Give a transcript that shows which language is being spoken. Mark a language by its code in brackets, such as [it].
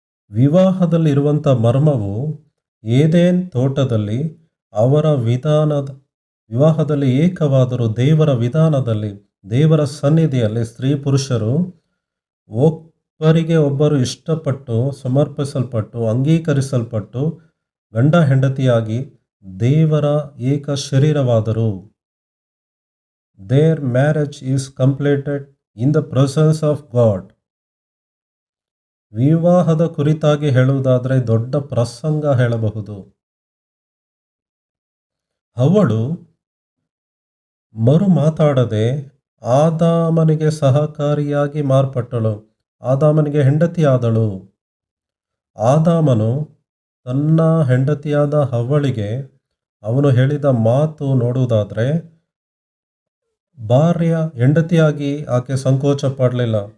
[kn] ವಿವಾಹದಲ್ಲಿ ಇರುವಂಥ ಮರ್ಮವು ಏದೇನ್ ತೋಟದಲ್ಲಿ ಅವರ ವಿವಾಹದಲ್ಲಿ ಏಕವಾದರೂ ದೇವರ ವಿಧಾನದಲ್ಲಿ, ದೇವರ ಸನ್ನಿಧಿಯಲ್ಲಿ ಸ್ತ್ರೀ ಪುರುಷರು ಒಬ್ಬರಿಗೆ ಒಬ್ಬರು ಇಷ್ಟಪಟ್ಟು, ಸಮರ್ಪಿಸಲ್ಪಟ್ಟು, ಅಂಗೀಕರಿಸಲ್ಪಟ್ಟು ಗಂಡ ಹೆಂಡತಿಯಾಗಿ ದೇವರ ಏಕ ಶರೀರವಾದರು. [en] Their marriage is completed in the presence of God. [kn] ವಿವಾಹದ ಕುರಿತಾಗಿ ಹೇಳುವುದಾದರೆ ದೊಡ್ಡ ಪ್ರಸಂಗ ಹೇಳಬಹುದು. ಅವಳು ಮರು ಮಾತಾಡದೆ ಆದಾಮನಿಗೆ ಸಹಕಾರಿಯಾಗಿ ಮಾರ್ಪಟ್ಟಳು. ಆದಾಮನಿಗೆ ಹೆಂಡತಿಯಾದಳು. ಆದಾಮನು ತನ್ನ ಹೆಂಡತಿಯಾದ ಹವ್ವಳಿಗೆ ಅವನು ಹೇಳಿದ ಮಾತು ನೋಡುವುದಾದರೆ, ಭಾರ್ಯ ಹೆಂಡತಿಯಾಗಿ ಆಕೆ ಸಂಕೋಚ ಪಡಲಿಲ್ಲ.